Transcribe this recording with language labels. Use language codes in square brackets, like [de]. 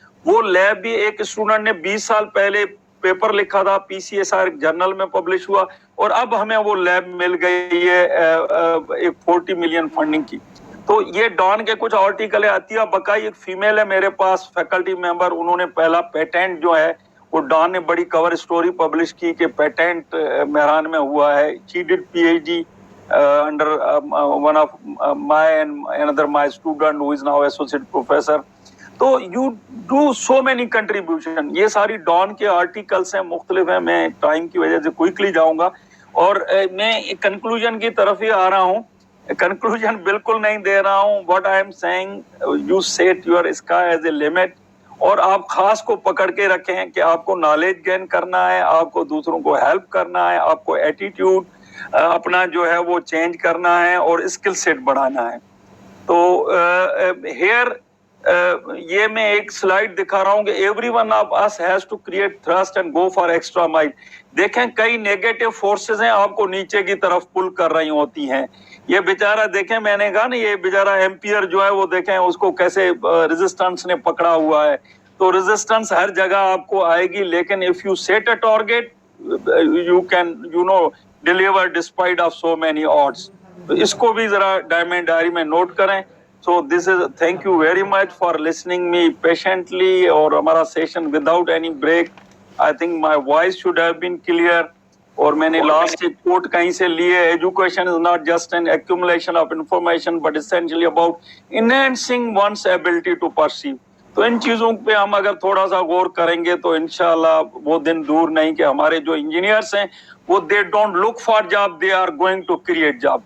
[ur] وہ لیب بھی ایک اسٹوڈنٹ نے 20 سال پہلے پیپر لکھا تھا، PCSR جرنل میں پبلش ہوا، اور اب ہمیں وہ لیب مل گئی ہے ایک 40 ملین فنڈنگ کی. تو یہ ڈان کے کچھ آرٹیکل ہے. عطیہ بقائی ایک فیمیل ہے میرے پاس فیکلٹی ممبر، انہوں نے پہلا پیٹنٹ جو ہے وہ ڈان نے بڑی کور سٹوری پبلش کی کہ پیٹنٹ مہران میں ہوا ہے. [en] She did PhD under one of my and another my student who is now associate professor. تو you do so many contribution. [ur] یہ ساری ڈان کے آرٹیکلس ہیں، مختلف ہیں. میں ٹائم کی وجہ سے کوئکلی جاؤں گا اور میں کنکلوژن کی طرف ہی آ رہا ہوں. کنکلوژن بالکل نہیں دے رہا ہوں. [en] what I am saying, you set your sky as a limit. [ur] اور آپ خاص کو پکڑ کے رکھیں کہ آپ کو نالج گین کرنا ہے، آپ کو دوسروں کو ہیلپ کرنا ہے، آپ کو ایٹیٹیوڈ اپنا جو ہے وہ چینج کرنا ہے اور اسکل سیٹ بڑھانا ہے. [en] تو ہیئر [ur] یہ میں ایک سلائیڈ دکھا رہا ہوں کہ [en] Every one of us has to create thrust and go for extra mile. [ur] دیکھیں کئی نیگیٹو فورسز ہیں آپ کو نیچے کی طرف پل کر رہی ہوتی ہیں. یہ بیچارہ دیکھیں، میں نے کہا نا یہ بیچارہ ایمپیئر جو ہے وہ دیکھیں اس کو کیسے ریزسٹنس نے پکڑا ہوا ہے. تو ریزسٹنس ہر جگہ آپ کو آئے گی، لیکن [en] if you set a target you can deliver despite of so many odds. [ur] تو اس کو بھی ذرا ڈائمنڈ ڈائری میں نوٹ کریں. [en] So this is, thank you very much for listening me patiently. [ur] اور ہمارا session [en] without any break. I think my voice should have been clear. [ur] اور میں نے لاسٹ ایک کوٹ کہیں سے لیے، [en] Education is not just an accumulation of information but essentially about enhancing one's ability to perceive. [ur] تو ان چیزوں پہ ہم اگر تھوڑا سا غور کریں گے تو انشاءاللہ وہ دن دور نہیں کہ ہمارے جو انجینئرس ہیں وہ [en] They don't look for job, they are going to create job.